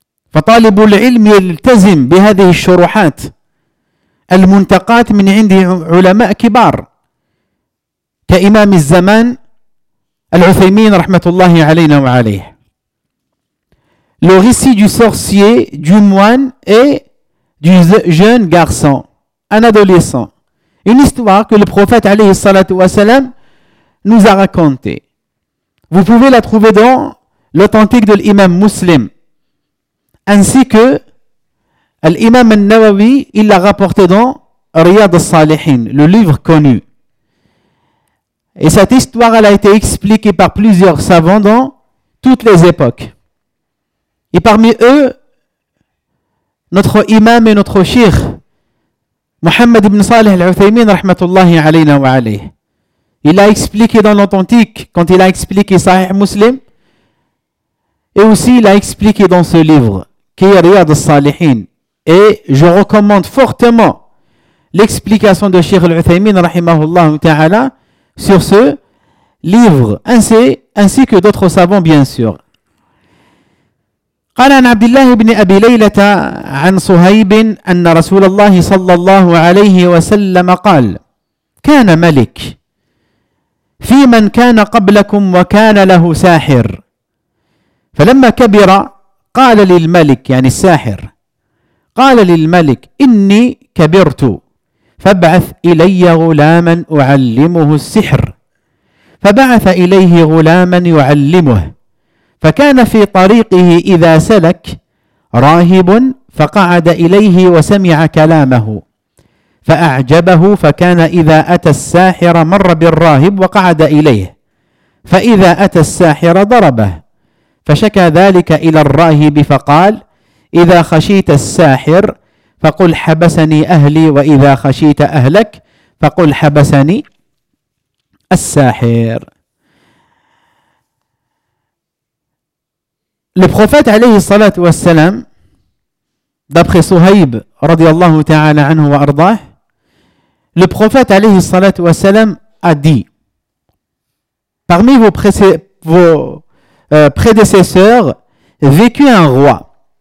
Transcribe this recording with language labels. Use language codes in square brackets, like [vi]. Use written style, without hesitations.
[ar] فطالب العلم يلتزم بهذه الشروحات المنتقات من عند علماء كبار كإمام الزمان العثيمين رحمة الله علينا وعليه [fr] Le récit du sorcier du moine est du jeune garçon, un adolescent. Une histoire que le prophète alayhi salatu wa salam nous a racontée. Vous pouvez la trouver dans l'authentique de l'imam Muslim, ainsi que l'imam al-Nawawi, il l'a rapporté dans Riyad al-Salihin, le livre connu. Et cette histoire, elle a été expliquée par plusieurs savants dans toutes les époques. Et parmi eux, notre imam et notre cheikh Mohammed ibn Salih al-Uthaymin rahmatullahi alayna wa alayh, il a expliqué dans l'authentique quand il a expliqué Sahih Muslim, et aussi il a expliqué dans ce livre qui est Riyad al-Salihin. Et je recommande fortement l'explication de cheikh al-Uthaymin rahimahullahu ta'ala sur ce livre ainsi que d'autres savants bien sûr. [ar] قال عن عبد الله بن أبي ليلة عن صهيب أن رسول الله صلى الله عليه وسلم قال كان ملك في من كان قبلكم وكان له ساحر فلما كبر قال للملك يعني الساحر قال للملك إني كبرت فابعث إلي غلاما أعلمه السحر فبعث إليه غلاما يعلمه فكان في طريقه إذا سلك راهب فقعد إليه وسمع كلامه فأعجبه فكان إذا أتى الساحر مر بالراهب وقعد إليه فإذا أتى الساحر ضربه فشكى ذلك إلى الراهب فقال إذا خشيت الساحر فقل حبسني أهلي وإذا خشيت أهلك فقل حبسني الساحر. [fr] Le prophète alayhi salatu wassalam, d'après Suhaib radiallahu ta'ala anhu wa ardah, le prophète alayhi salatu wassalam a dit, parmi vos prédécesseurs vécut un roi.